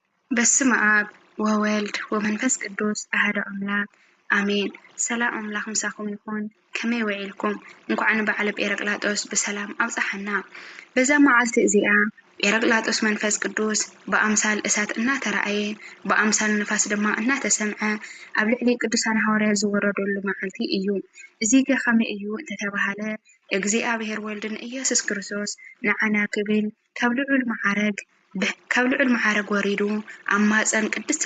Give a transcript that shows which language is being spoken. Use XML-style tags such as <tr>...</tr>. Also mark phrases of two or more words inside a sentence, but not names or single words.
<gez>በስመ አብ ወወልድ ወመንፈስ ቅዱስ አሐዱ አምላክ አሜን።</gez> <ti>ሰላም አምላክ ምሳኩም ይኹን። ከመይ ውዒልኩም? እንኳዕ ንበዓል ጴረቅላጦስ ብሰላም አብፅሐና። በዛ መዓልቲ እዚኣ ጴረቅላጦስ መንፈስ ቅዱስ በአምሳል እሳት እናተረአየ በአምሳል ንፋስ ድማ እናተሰምዐ ኣብ ልዕሊ ቅዱሳን ሐዋርያት ዝወረደሉ መዓልቲ እዩ። እዚ ገ ከመይ እዩ እንተተባሃለ እግዚአብሔር ወልድን ኢየሱስ ክርስቶስ ንዓና ክብል ካብ ልዑል ማዕረግ ወሪዱ ኣብ ማፀን ቅድስት</ti>